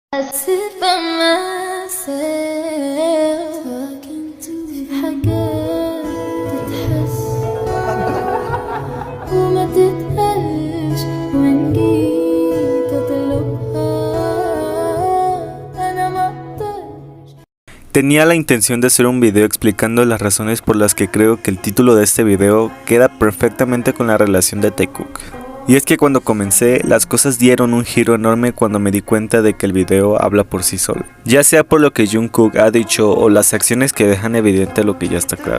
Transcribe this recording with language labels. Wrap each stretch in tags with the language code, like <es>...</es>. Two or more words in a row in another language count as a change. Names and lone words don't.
<en>sit by myself talking to</en> <ar>في حاجات تتحس وما تتقالش وإن جيت أطلبها أنا مقدرش.</ar> <es>Tenía la intención de hacer un video explicando las razones por las que creo que el título de este video queda perfectamente con la relación de Taekook. Y es que cuando comencé, las cosas dieron un giro enorme cuando me di cuenta de que el video habla por sí solo. Ya sea por lo que Jungkook ha dicho o las acciones que dejan evidente lo que ya está claro.</es>